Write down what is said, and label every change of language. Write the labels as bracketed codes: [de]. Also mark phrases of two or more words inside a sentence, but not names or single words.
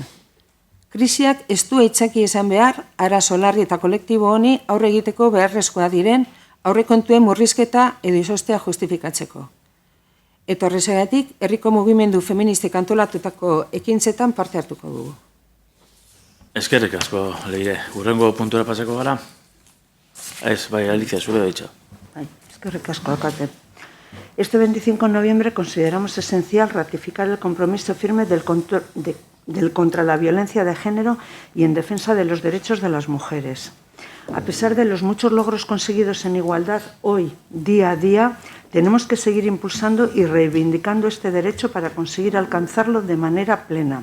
[eu] Krisiak ez du aitzaki izan behar, arazo larri eta kolektibo honi aurre egiteko beharrezkoa diren aurrekontuen murrizketa edo izostea justifikatzeko. Eta horrezagatik, herriko mugimendu feministik antolatutako ekintzetan parte hartuko dugu. Eskerrik asko, Leire. Urrengo puntura pasako gara? Ez, bai, Alicia, zure daitza. Eskerrik asko, alkate. [es] Este 25 de noviembre consideramos esencial ratificar el compromiso firme del contra la violencia de género y en defensa de los derechos de las mujeres. A pesar de los muchos logros conseguidos en igualdad, hoy, día a día, tenemos que seguir impulsando y reivindicando este derecho para conseguir alcanzarlo de manera plena.